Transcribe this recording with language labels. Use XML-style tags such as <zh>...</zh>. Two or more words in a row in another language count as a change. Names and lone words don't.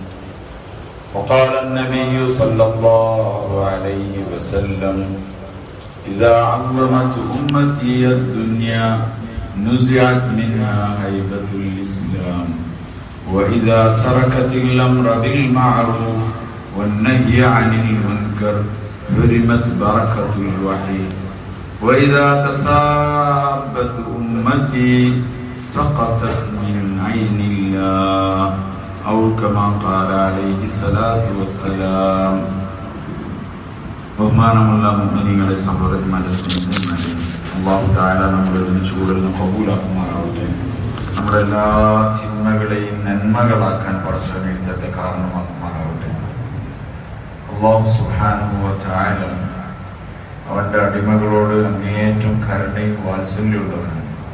<ar>وقال النبي صلى الله عليه وسلم إذا عظمت أمتي الدنيا نزعت منها هيبة الإسلام وإذا تركت الأمر بالمعروف والنهي عن المنكر حرمت بركة الوحي وإذا تصابت أمتي سقطت من عين الله أو كما قال عليه الصلاة والسلام</ar> <ml>ബഹുമാനമുള്ള മുഅ്മിനീങ്ങളെ സഹോദരന്മാരെ സ്നേഹിതന്മാരെ</ml> <ar>الله تعالى</ar> <ml>നമ്മളെ ഒരുമിച്ച് കൂടുതൽ കബൂലാക്കുമാറാവട്ടെ നമ്മുടെ എല്ലാ തിന്മകളെയും നന്മകളാക്കാൻ പടച്ചവൻ എഴുത്തത്തെ കാരണമാക്കുമാറാവട്ടെ</ml> <ar>الله سبحانه وتعالى</ar> <ml>അവന്റെ അടിമകളോട് അങ്ങേയറ്റം കരുണയും വാത്സല്യമുള്ളവനാണ്</ml>